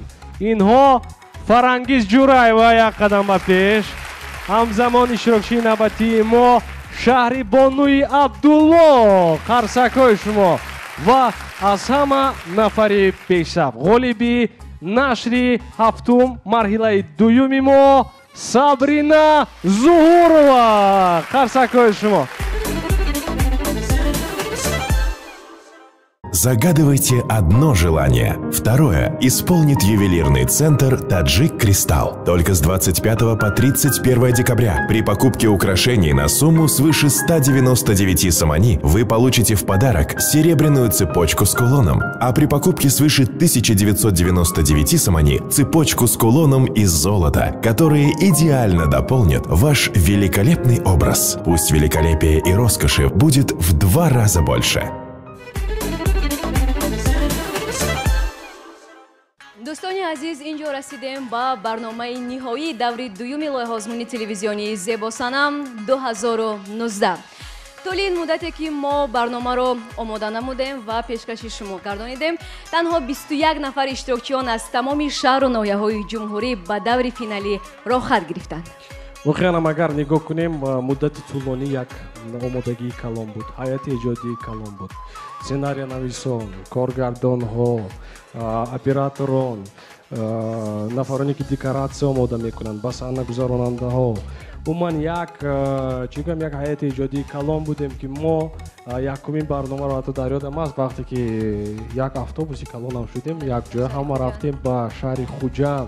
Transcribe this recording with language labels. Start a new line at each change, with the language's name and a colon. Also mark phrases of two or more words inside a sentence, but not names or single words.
Tajik: инҳо Фарангиз Ҷураева як қадам ба пеш, ҳамзамон иштирокчии навбатии мо Шаҳри Бонуи Абдулло, қарсакҳои шумо ва аз ҳама нафари пешсаф ғолиби нашри ҳафтум марҳилаи дуюми мо Сабрина Зуғурова, қарсакҳои шумо.
Russian: Загадывайте одно желание. Второе исполнит ювелирный центр «Таджик Кристалл». Только с 25 по 31 декабря при покупке украшений на сумму свыше 199 сомани вы получите в подарок серебряную цепочку с кулоном, а при покупке свыше 1999 сомани цепочку с кулоном из золота, которые идеально дополнят ваш великолепный образ. Пусть великолепие и роскоши будет в 2 раза больше.
Tajik: дӯстони азиз, инҷо расидем ба барномаи ниҳоии даври дуюми лоиҳаозмуни телевизионии Зебосанам 2019. Тӯли ин муддате ки мо барнома ро омода намудем ва пешкаши шумо гардонидем, танҳо 21 нафар иштирокчиён аз тамоми шаҳр ва ноҳияҳои ҷумҳурӣ ба даври финалӣ роҳ хат гирифтанд. Воқеан агар нигоҳ кунем муддати тӯлонӣ як омодагии калон буд, ҳайати эҷодӣ калон буд, сенария нависон, коргардонҳо, операторон, нафароне ки декоратсия омода мекунанд, саҳнагузоронандаҳо, умуман як ҳайати эҷодӣ калон будем ки мо якумин барнома ро ҳатто дар ёдам аст вақте ки як автобуси калон ҳам шудем, як ҷой ҳам рафтем ба шаҳри Хуҷанд.